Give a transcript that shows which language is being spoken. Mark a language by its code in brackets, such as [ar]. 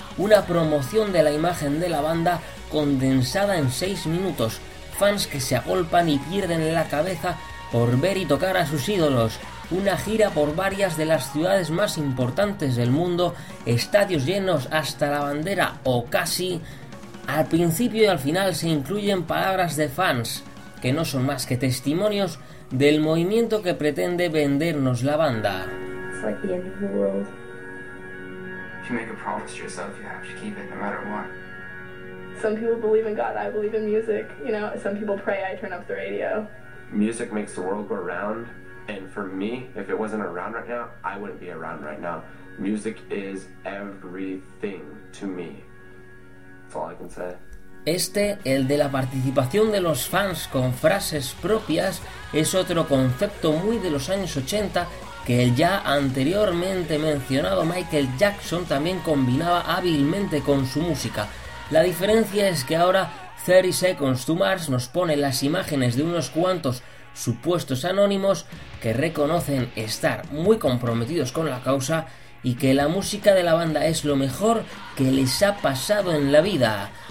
[es] Una promoción de la imagen de la banda condensada en 6 minutos, fans que se agolpan y pierden la cabeza por ver y tocar a sus ídolos, una gira por varias de las ciudades más importantes del mundo, estadios llenos hasta la bandera o casi. Al principio y al final se incluyen palabras de fans, que no son más que testimonios del movimiento que pretende vendernos la banda. [en] If you make a promise to yourself, you have to keep it no matter what. Some people believe in God, I believe in music. You know, some people pray, I turn up the radio. Music makes the world go round. And for me, if it wasn't around right now, I wouldn't be around right now. Music is everything to me. That's all I can say. [es] Este, el de la participación de los fans con frases propias, es otro concepto muy de los años 80 que el ya anteriormente mencionado Michael Jackson también combinaba hábilmente con su música. La diferencia es que ahora 30 Seconds to Mars nos pone las imágenes de unos cuantos supuestos anónimos que reconocen estar muy comprometidos con la causa y que la música de la banda es lo mejor que les ha pasado en la vida.